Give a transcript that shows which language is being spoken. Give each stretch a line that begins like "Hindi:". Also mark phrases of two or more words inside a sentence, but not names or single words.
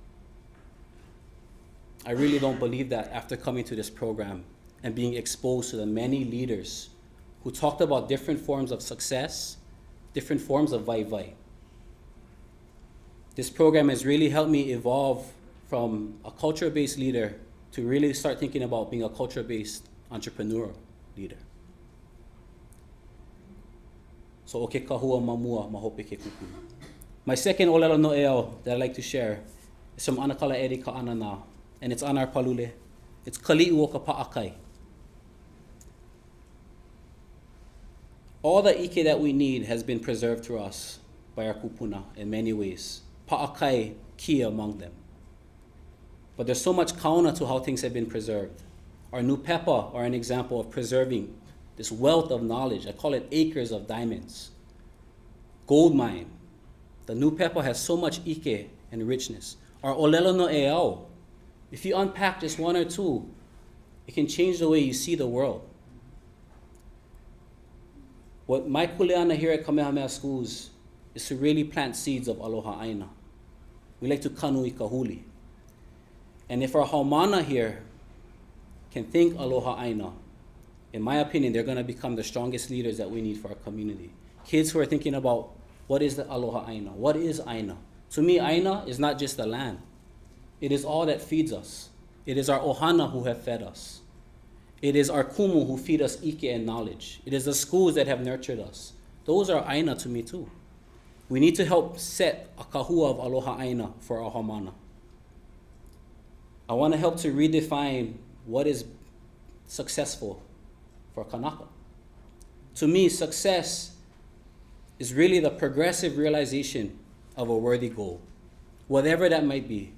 English: I really don't believe that after coming to this program and being exposed to the many leaders who talked about different forms of success, different forms of vai. This program has really helped me evolve from a culture-based leader to really start thinking about being a culture-based entrepreneurial leader.
Hawaiian: So o ke kahua mamua mahope ke kupu.
English: My second
Hawaiian: olelo no'eau
English: that I'd like to share is from Anakala Eri Ka'anana, and it's on our palule. It's
Hawaiian: Kali'u o ka pa'akai.
English: All the ike that we need has been preserved through us by our kupuna in many ways. Pa'akai key among them. But there's so much kauna to how things have been preserved. Our nupepa are an example of preserving this wealth of knowledge. I call it acres of diamonds. Gold mine. The nupepa has so much ike and richness. Our
Hawaiian: olelo no'eau,
English: if you unpack just one or two, it can change the way you see the world. What my kuleana here at Kamehameha schools is to really plant seeds of
Hawaiian: aloha ʻāina.
English: We like to
Hawaiian: kanu I kahuli.
English: And if our haumana here can think
Hawaiian: aloha ʻāina,
English: in my opinion, they're going to become the strongest leaders that we need for our community. Kids who are thinking about what is the
Hawaiian: aloha ʻāina?
English: What is ʻāina? To me, ʻāina is not just the land. It is all that feeds us. It is our ohana who have fed us. It is our kumu who feed us ike and knowledge. It is the schools that have nurtured us. those are ʻāina to me too. We need to help set a kahua of
Hawaiian: aloha ʻāina
English: for our haumana. I want to help to redefine what is successful for Kanaka. To me, success is really the progressive realization of a worthy goal, whatever that might be.